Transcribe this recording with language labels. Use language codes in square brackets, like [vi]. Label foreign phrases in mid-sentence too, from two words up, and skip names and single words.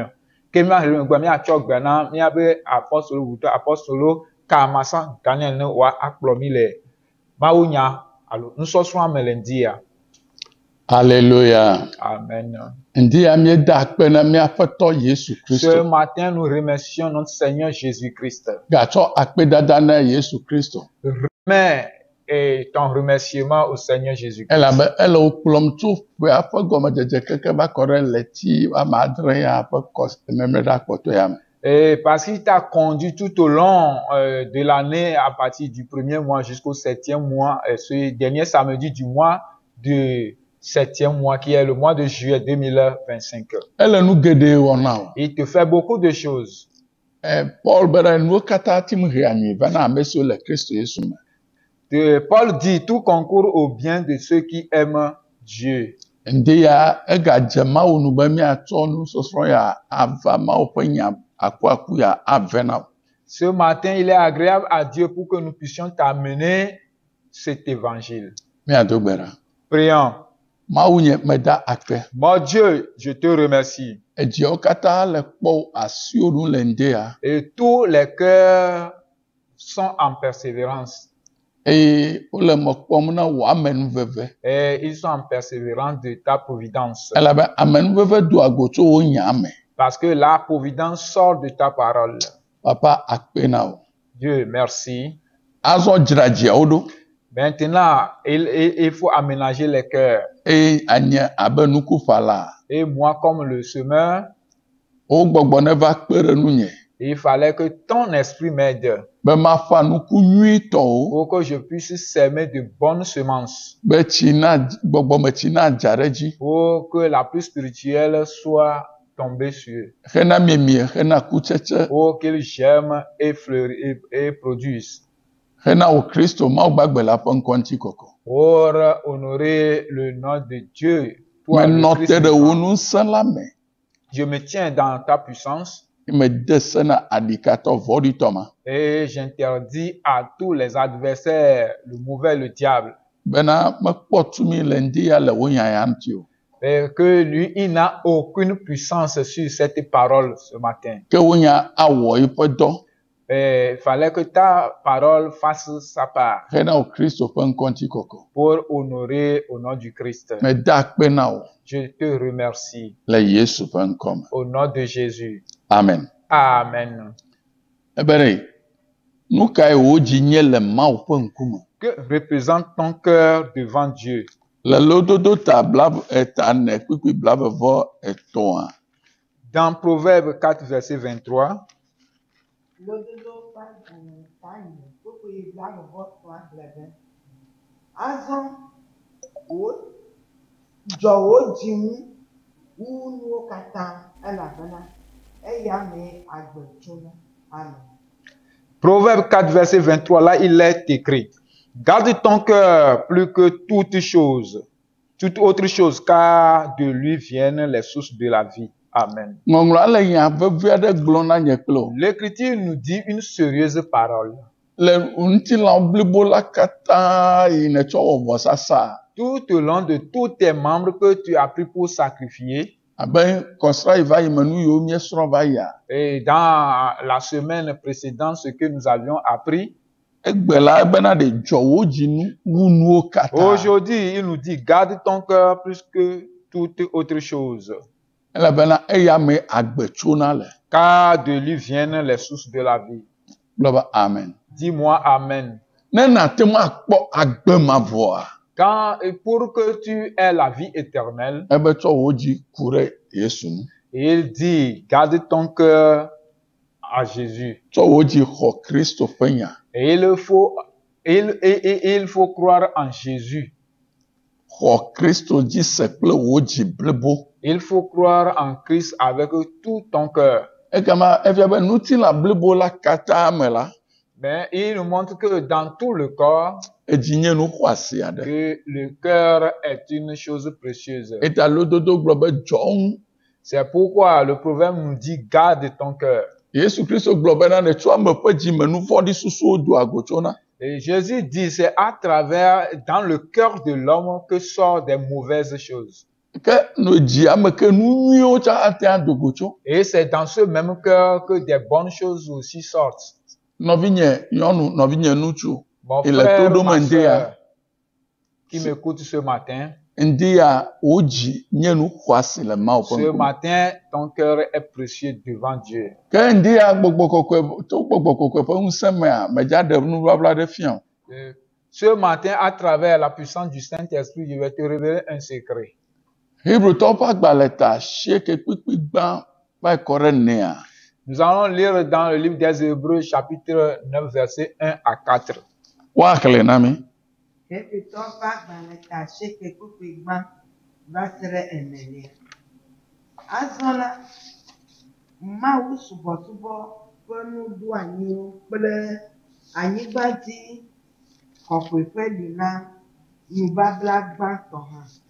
[ee] Ke mi ma he ɖe megoa miatsɔ gbe na miabe apɔstolo bubutɔ apɔstolo Kamasan Daniel ne woa akplɔ mi le Mawu nya alo nusɔsrɔ̃a me le ŋdi ya. Alléluia. Amen. Ŋdi ya mi da akpe na miaƒe tɔ Yesu [fr] Ce [ee] Kristo. [fr] matin nous remercions notre Seigneur Jésus-Christ. [ee] Gatsɔ akpedada na Yesu Kristo. [fr] Remets ton remerciement au Seigneur Jésus-Christ. [ee] Elabe ele wo kplɔm tso ƒea ƒe gɔmedzedze keke va kɔ ɖe leti ame adre ya ƒe memlɛɖa kpɔtɔ ya me. [fr] Et parce qu'il t'a conduit tout au long de l'année à partir du premier mois jusqu'au 7e mois, ce dernier samedi du mois de 7e mois qui est le mois de juillet 2025. [ee] Ele nu geɖe wɔna o. [fr] Il te fait beaucoup de choses. [ee] Paul be ɖe nuwo katã tim he ami va na ame siwo le Kristo Yesu me. [fr] Paul dit tout concourt au bien de ceux qui aiment Dieu. [ee] Ŋdi ya egadze Mawu nu be miatsɔ nusɔsrɔ̃ ya ava Mawu ƒe nya akuaku ya ave na o. [fr] Ce matin, il est agréable à Dieu pour que nous puissions t'amener cet évangile. [ee] Miado gbe ɖa. [fr] Prions. [ee] Mawu nye meda akpe. [fr] Mon Dieu, je te remercie. [ee] Edziawo katã le kpɔ asiwo nu le ŋdi ya. [fr] Et tous les cœurs sont en persévérance. [ee] Eye wole me kpɔm na wò amenuveve. [fr] Et ils sont en persévérance de ta providence. [ee] Elabe amenuveve do ago tso wo nya me. [fr] Parce que la providence sort de ta parole. [ee] Papa akpe na wo. [fr] Dieu, merci. [ee] Azɔ dzra dziawo ɖo. [fr] Maintenant, il faut aménager les cœurs. [ee] Eye anye abe nukuƒala. [fr] Et moi, comme le semeur, [ee] Wo gbɔgbɔ ne va kpe ɖe nu nye. [fr] Il fallait que ton esprit m'aide [ee] be mafa nuku nyuitɔwo, [fr] pour que je puisse semer de bonnes semences, [ee] be tsi na gbɔgbɔme tsi na dza ɖe dzi, [fr] pour que la pluie spirituelle soit tombée sur eux, [ee] hena miemie, hena kutsetse, [fr] pour qu'ils germent et fleurissent et produisent, [ee] hena wo Kristo Mawu gbagbe la ƒe ŋkɔ ŋuti kɔkɔ. [fr] pour honorer le nom de Dieu. Toi, le [ee] Menɔ Christ te ɖe wo [fr] vivant. [ee] ŋusẽ la me, [fr] Je me tiens dans ta puissance [ee] mede se na aɖikatɔ vɔ̃ɖitɔ ma, [fr] et j'interdis à tous les adversaires, le mauvais, le diable, [ee] bena mekpɔ tumi le ŋdi ya le wo nyanya ŋuti o. [fr] et que lui, il n'a aucune puissance sur cette parole ce matin. [ee] Ke wonya awɔ yiƒe dɔ [fr] Et il fallait que ta parole fasse sa part [ee] hena wo Kristo ƒe ŋkɔ ŋuti kɔkɔ. [fr] pour honorer au nom du Christ. [ee] Meda akpe na wo [fr] Je te remercie [ee] le Yesu ƒe ŋkɔ me. [fr] au nom de Jésus. [ee] Amen. [fr] Amen. [ee] Ebe ɖe, nu kae wò dzi nye le Mawu ƒe ŋkume? [fr] Que représente ton cœur devant Dieu? [ee] Le lododo ta ta ne kpikpi blavevɔ etɔ̃a, [fr] Dans Proverbe 4, verset 23, [ee] Lododo ƒe tanye kpukpui blavevɔtɔ̃a gblɔ be, azɔ dzɔ wò dzi ŋu wu nuwo katã elabena eya mee agbe tsona. Amen. [fr] Proverbe 4, verset 23, là, il est écrit, garde ton cœur plus que toute autre chose, car de lui viennent les sources de la vie. Amen. [ee] ŋɔŋlɔa le nya vevi aɖe gblɔm na nye kple wò. [fr] L'Écriture nous dit une sérieuse parole. [ee] Le ŋutilã blibo la katã yi nètsɔ wɔ vɔsasa, [fr] Tout au long de tous tes membres que tu as pris pour sacrifier, [ee] abe kɔsra yi va yi me nu yiwo míesrɔ̃ va yia, [fr] et dans la semaine précédente, ce que nous avions appris, [ee] egbe la bena ɖe dzɔ wò dzi nu wu nuwo katã. [fr] aujourd'hui, il nous dit, garde ton cœur plus que toute autre chose, [ee] Elabena eya me agbe tsona le. [fr] car de lui viennent les sources de la vie. [ee] Gblɔ be amen. [fr] Dis-moi Amen. [ee] Ne nàte ŋu akpɔ agbe mavɔa, [fr] Et pour que tu aies la vie éternelle, [ee] ebe tsɔ wò dzi ku ɖe Yesu ŋu. [fr] il dit, garde ton cœur à Jésus. [ee] Tsɔ wò dzi xɔ Kristo ƒe nya. [fr] Et il faut croire en Jésus. [ee] Xɔ Kristo dzi se kple wò dzi blibo. [fr] Il faut croire en Christ avec tout ton cœur. [ee] Egama efia be ŋutilã blibo la katã me la, [fr] Mais il nous montre que dans tout le corps, [ee] edzi nye nu xɔasi aɖe. [fr] que le cœur est une chose précieuse. [ee] Eta lododo gblɔ be dzɔ ŋu. [fr] C'est pourquoi le proverbe nous dit, garde ton cœur. [ee] Yesu Kristo gblɔ bena nètsɔ ame ƒe dzime nu vɔ̃ɖi susuwo do agotsona. [fr] Et Jésus dit, c'est à travers, dans le cœur de l'homme que sortent des mauvaises choses. [ee] Ke no dzi ame ke nu nyuiwo tsã ate adogo tso. [fr] Et c'est dans ce même cœur que des bonnes choses aussi sortent. [ee] Nɔvinye nyɔnu, nɔvinye ŋutsu, [fr] Mon il est frère, [ee] todo ma me ŋdi ya. [fr] soeur, qui m'écoute ce matin, [ee] Ŋdi ya wò dzi nye nu xɔasi le Mawu ƒe [fr] ce [ee] ŋkume. [fr] matin, ton cœur est précieux devant Dieu. [ee] Ke ŋdi ya gbɔgbɔ kɔkɔe to gbɔgbɔ kɔkɔe ƒe ŋusẽ mea, medza ɖe nubabla ɖe fia o. [fr] Ce matin, à travers la puissance du Saint-Esprit, je vais te révéler un secret. [ee] Hebrewtɔwo ƒe agbalẽ ta asieke kpikpi gbã va yi kɔ ɖe nea. [fr] Nous allons lire dans le livre des Hébreux, chapitre 9, versets 1 à 4. [ee] Woaxlẽ na mi. Hebritɔ ƒe agbalẽ ta asieke kpukpui gbã va se ɖe enelia. Azɔ la, Mawu subɔsubɔ ƒe nuɖoanyiwo kple anyigbadzi kɔkɔeƒe li na nubabla gbãtɔ hã.